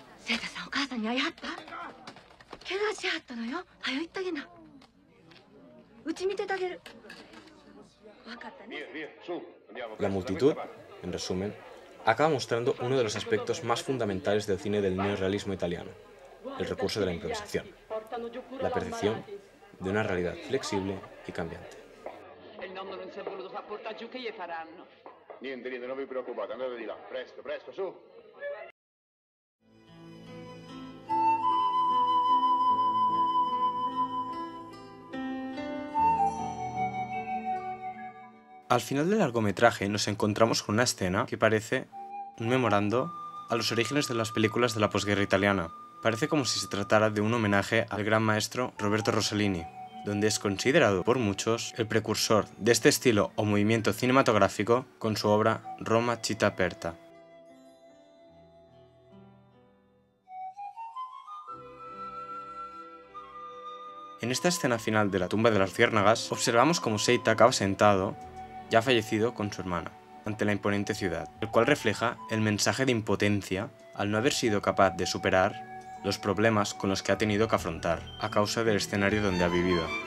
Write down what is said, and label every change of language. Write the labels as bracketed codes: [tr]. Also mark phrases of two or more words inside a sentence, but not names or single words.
[es] La multitud, en resumen, acaba mostrando uno de los aspectos más fundamentales del cine del neorrealismo italiano, el recurso de la improvisación, la percepción de una realidad flexible y cambiante. [it] Niente, non vi preoccupate, andate di là, presto, presto, su. [es] Al final del largometraje nos encontramos con una escena que parece un memorando a los orígenes de las películas de la posguerra italiana. Parece como si se tratara de un homenaje al gran maestro Roberto Rossellini, donde es considerado por muchos el precursor de este estilo o movimiento cinematográfico con su obra Roma città aperta. En esta escena final de La tumba de las luciérnagas, observamos como Seita acaba sentado, ya fallecido, con su hermana, ante la imponente ciudad, el cual refleja el mensaje de impotencia al no haber sido capaz de superar los problemas con los que ha tenido que afrontar, a causa del escenario donde ha vivido.